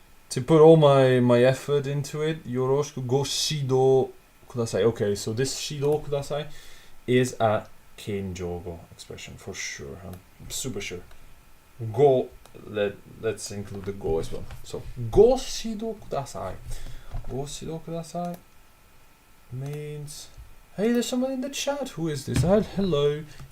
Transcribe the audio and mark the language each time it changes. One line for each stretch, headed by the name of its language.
English: To put all my effort into it.
Japanese: よろしくご指導ください.
English: Okay, so this 指導ください is a Kenjogo expression for sure. I'm super sure. Go, let's include the go as well.
Japanese: So, ご指導ください.
English: ご指導ください means, hey, there's someone in the chat. Who is this? Hello.